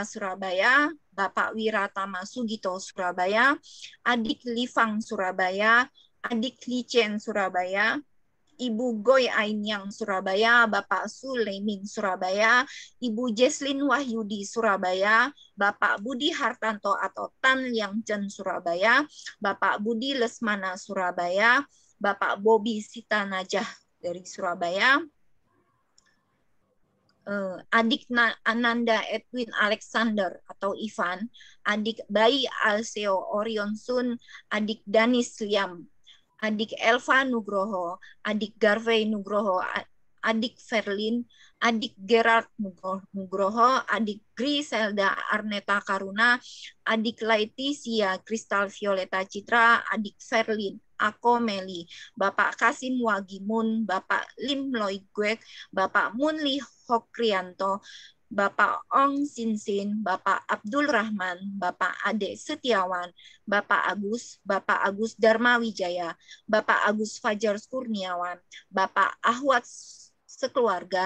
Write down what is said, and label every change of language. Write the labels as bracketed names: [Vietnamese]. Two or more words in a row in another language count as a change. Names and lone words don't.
[Indonesian] Surabaya, Bapak Wiratama Sugito Surabaya, Adik Livang Surabaya, Adik Licen Surabaya, Ibu Goy Ainyang Surabaya, Bapak Suleimin Surabaya, Ibu Jesslyn Wahyudi Surabaya, Bapak Budi Hartanto atau Tan Liang Chen Surabaya, Bapak Budi Lesmana Surabaya, Bapak Bobi Sita Najah dari Surabaya, Adik Ananda Edwin Alexander atau Ivan, Adik Bayi Alseo Orion Sun, Adik Danis Liam, Adik Elva Nugroho, Adik Garvey Nugroho, adik Ferlin, adik Gerard Nugroho, adik Griselda Arneta Karuna, adik Laeticia Kristal Violeta Citra, adik Ferlin Ako Meli, Bapak Kasim Wagimun, Bapak Lim Loy Gwek, Bapak Munli Hokrianto, Bapak Ong Sinsin, Bapak Abdul Rahman, Bapak Ade Setiawan, Bapak Agus Dharma Wijaya, Bapak Agus Fajar Kurniawan, Bapak Ahwat sekeluarga,